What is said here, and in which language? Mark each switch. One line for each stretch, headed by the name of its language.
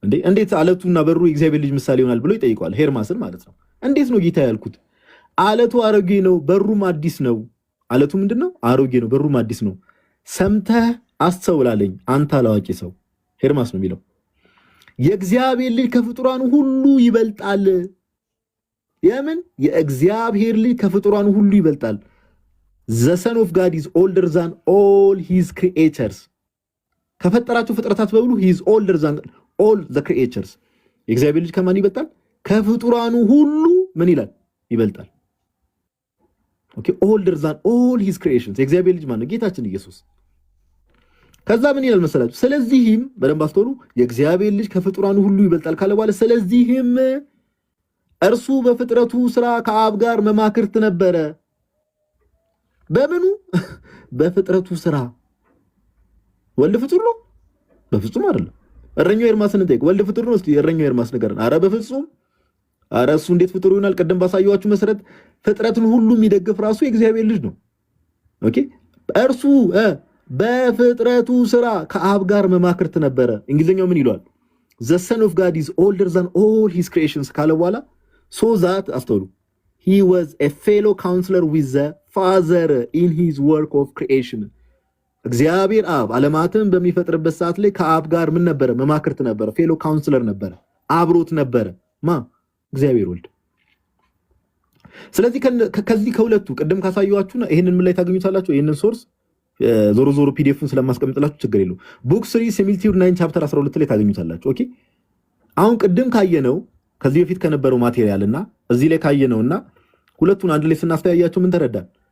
Amharic: እንዴት ዓለቱና በሩ የእግዚአብሔር ልጅ ምሳሌ ይሆናል ብሎ ይጠይቀዋል፣ ሄርማስን ማለት ነው። እንዴት ነው ጌታ ያልኩት? ዓለቱ አሮጌ ነው፣ በሩም አዲስ ነው። ዓለቱ ምንድነው? አሮጌ ነው፣ በሩም አዲስ ነው። ሰምተህ አስተውላለኝ አንተ አላዋቂ ሰው። ሄርማስ ነው የሚለው። የእግዚአብሔር ልጅ ከፍጡራኑ ሁሉ ይበልጣል። የምን? የእግዚአብሔር ልጅ ከፍጡራኑ ሁሉ ይበልጣል።
English: the son of God is older than all his creatures
Amharic: ከፈጠራቸው ፍጥረታት በሙሉ
English: he is older than all the creatures
Amharic: የእግዚአብሔር ልጅ ከማን ይበልጣል? ከፍጡራኑ ሁሉ ምን ይላል? ይበልጣል። ኦኬ፣
English: older than all his creations
Amharic: የእግዚአብሔር ልጅ ማን ነው? ጌታችን ኢየሱስ። ከዛ ምን ይላል መሰላችሁ? ስለዚህም በደንብ አስተውሉ። የእግዚአብሔር ልጅ ከፍጡራኑ ሁሉ ይበልጣል ካለ በኋላ ስለዚህም እርሱ በፍጥረቱ ስራ ከአብ ጋር መማክርት ነበረ። በምኑ? በፍጥረቱ ስራ። ወልድ ፍጡር ነው? በፍጹም አይደለም። እረኛው ኤርማስን እንጠይቅ። ወልድ ፍጡር ነው? እስቲ እረኛው ኤርማስ ንገረን። አረ በፍጹም። አረ እሱ እንዴት ፍጡር ይሆናል? ቀደም ባሳየኋችሁ መሰረት ፍጥረትን ሁሉ የሚደግፍ ራሱ የእግዚአብሔር ልጅ ነው። ኦኬ፣ እርሱ በፍጥረቱ ስራ ከአብ ጋር መማክርት ነበረ። እንግሊዝኛው ምን ይሏል?
English: the son of God is older than all his creations
Amharic: ካለ በኋላ
English: so that
Amharic: አስተውሉ
English: he was a fellow counselor with the father in his work of creation
Amharic: እግዚአብሔር አብ ዓለማትን በሚፈጥርበት ሰዓት ላይ ከአብ ጋር ምን ነበረ? መማክርት ነበረ። ፌሎ ካውንስለር ነበረ፣ አብሮት ነበረ። እግዚአብሔር ወልድ። ስለዚህ ከዚህ ከሁለቱ ቅድም ካሳየኋችሁና ይሄንን ምን ላይ ታገኙታላችሁ? ይሄንን ሶርስ ዞሮ ዞሮ ፒዲኤፉን ስለማስቀምጥላችሁ ችግር የለው። ቡክ 3 ሲሚልቲዩድ 9 ቻፕተር 12 ላይ ታገኙታላችሁ። ኦኬ፣ አሁን ቅድም ካየነው ከዚህ በፊት ከነበረው ማቴሪያልና እዚህ ላይ ካየነውና ሁለቱን አንድ ላይ ስናስተያያቸው ምን ተረዳን?